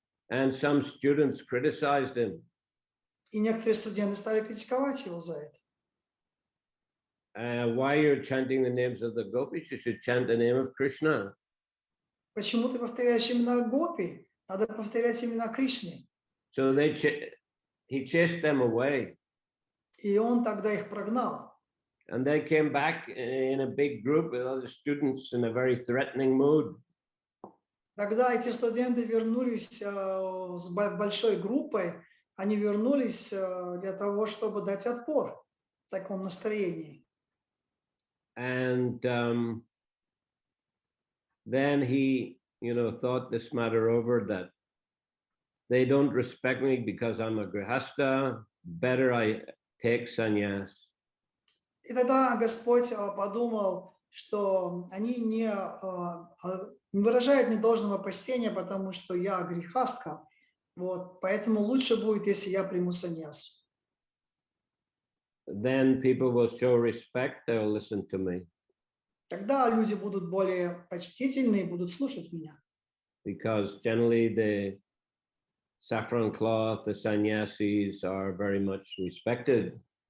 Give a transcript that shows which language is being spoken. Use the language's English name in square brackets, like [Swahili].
[English] And some students criticized him. [Russian] И некоторые студенты стали критиковать его за это. [English] Why you're chanting the names of the gopis? You should chant the name of Krishna. [Russian] Почему ты повторяешь имена гопи? Надо повторять имена Кришны. [English] So he chased them away. [Russian] И он тогда их прогнал. [English] And they came back in a big group with other students in a very threatening mood. [Russian] Тогда эти студенты вернулись с большой группой. Они вернулись для того, чтобы дать отпор в таком настроении. [English] And then he, thought this matter over, that they don't respect me because I'm a grihasta. Better I take sannyas. [Russian] И тогда Господь подумал, что они не выражают недолжного почтения, потому что я грехастка. Вот, поэтому лучше будет, если я приму саньясу. [English] Then people will show respect, they will listen to me. [Russian] Тогда люди будут более почтительны и будут слушать меня. [English] Because generally the saffron cloth, the sannyasis are very much respected.